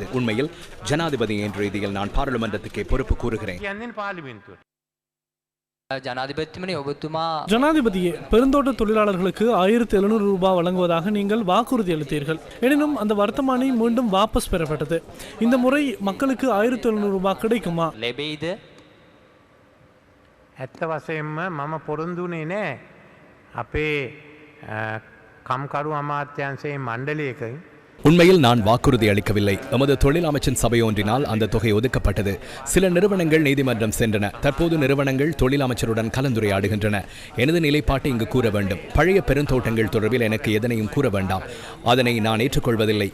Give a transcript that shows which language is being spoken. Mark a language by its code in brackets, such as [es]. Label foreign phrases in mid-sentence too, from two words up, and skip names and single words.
[ta] உண்மையில் ஜனாதிபதி என்ற ரீதியில் நான் பாராளுமன்றத்துக்கே பொறுப்பு கூறுகிறேன். ஜனாதிபதியே, பெருந்தோட்ட தொழிலாளர்களுக்கு 1700 ரூபாய் வழங்குவதாக நீங்கள் வாக்குறுதி அளித்தீர்கள். எனினும் அந்த வர்த்தமானி மீண்டும் வாபஸ் பெறப்பட்டது. இந்த முறை மக்களுக்கு 1700 ரூபாய் கிடைக்குமா? [si] ඇත්ත වශයෙන්ම මම පොරොන්දුනේ නෑ අපේ කම්කරු අමාත්‍යංශයේ මණ්ඩලයකින්. [ta] உண்மையில் நான் வாக்குறுதி அளிக்கவில்லை. எமது தொழில் அமைச்சின் சபை ஒன்றினால் அந்த தொகை ஒதுக்கப்பட்டது. சில நிறுவனங்கள் நீதிமன்றம் சென்றன. தற்போது நிறுவனங்கள் தொழில் அமைச்சருடன் கலந்துரையாடுகின்றன. எனது நிலைப்பாட்டை இங்கு கூற வேண்டும். பழைய பெருந்தோட்டங்கள் தொடர்பில் எனக்கு எதனையும் கூற வேண்டாம். அதனை நான் ஏற்றுக்கொள்வதில்லை.